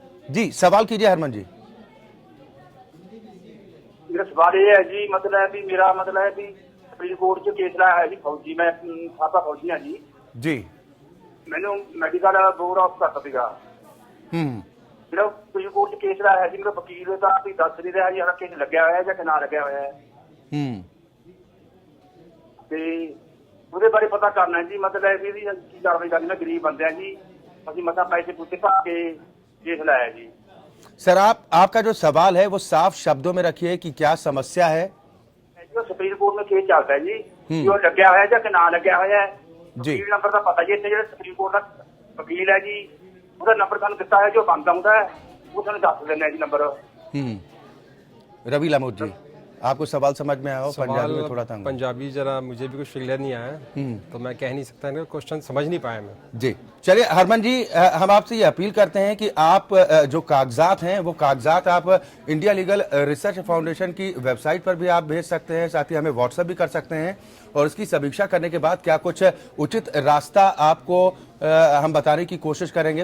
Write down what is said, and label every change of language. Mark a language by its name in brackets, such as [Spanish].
[Hindi] जी सवाल कीजिए हरमन जी। मेरा सवाल ये है जी, मतलब है भी मेरा मतलब है भी सुप्रीम कोर्ट जो केस लाया है जी, फौजी मैं साबका फौजी हाँ जी। मैंने मेडिकल बोर्ड ऑफ कर सीगा। [Punjabi] ਜਿਹੜਾ ਸੁਪਰੀਮ ਕੋਰਟ ਚ ਕੇਸ ਲਾਇਆ ਸੀ, ਮੇਰਾ ਵਕੀਲ ਤਾਂ ਵੀ ਦੱਸ ਨਹੀਂ ਰਿਹਾ ਜੀ ਸਾਡਾ ਕੇਸ ਲੱਗਿਆ ਹੋਇਆ ਜਾਂ ਕਿ ਨਾ ਲੱਗਿਆ ਹੋਇਆ ਹੈ। ਤੇ ਉਹਦੇ ਬਾਰੇ ਪਤਾ ਕਰਨਾ ਜੀ, ਮਤਲਬ ਇਹਦੀ ਕੀ ਕਾਰਵਾਈ ਕਰਨੀ। ਮੈਂ ਗਰੀਬ ਬੰਦੇ ਆ ਜੀ, ਅਸੀਂ ਮਸਾਂ ਪੈਸੇ ਪੂਸੇ ਭਰ [Hindi] के केस लाया जी। सर आपका जो सवाल है वो साफ शब्दों में रखिए कि क्या समस्या है। जो सुप्रीम कोर्ट में केस चलता है जी, कि वो [Punjabi] ਲੱਗਿਆ ਹੋਇਆ ਜਾਂ ਕਿ ਨਾ ਲੱਗਿਆ ਹੋਇਆ ਹੈ। ਵਕੀਲ ਨੰਬਰ ਦਾ ਪਤਾ ਜੀ, ਇੱਥੇ ਜਿਹੜਾ ਸੁਪਰੀਮ ਕੋਰਟ ਦਾ ਵਕੀਲ ਹੈ ਜੀ ਉਹਦਾ ਨੰਬਰ ਸਾਨੂੰ ਦਿੱਤਾ ਹੈ, ਜੋ ਬੰਦ ਆਉਂਦਾ ਹੈ ਉਹ ਸਾਨੂੰ ਦੱਸ ਦਿੰਦੇ ਜੀ नंबर। [Hindi] रवि लामोद जी आपको सवाल समझ में आया हो? पंजाबी में थोड़ा तंग पंजाबी जरा मुझे भी कुछ क्लियर नहीं आया, तो मैं कह नहीं सकता, क्वेश्चन समझ नहीं पाया मैं। जी चलिए हरमन जी हम आपसे ये अपील करते हैं कि आप जो कागजात हैं वो कागजात आप इंडिया लीगल रिसर्च फाउंडेशन की वेबसाइट पर भी आप भेज सकते हैं, साथ ही हमें व्हाट्सएप भी कर सकते हैं और इसकी समीक्षा करने के बाद क्या कुछ उचित रास्ता आपको हम बताने की कोशिश करेंगे।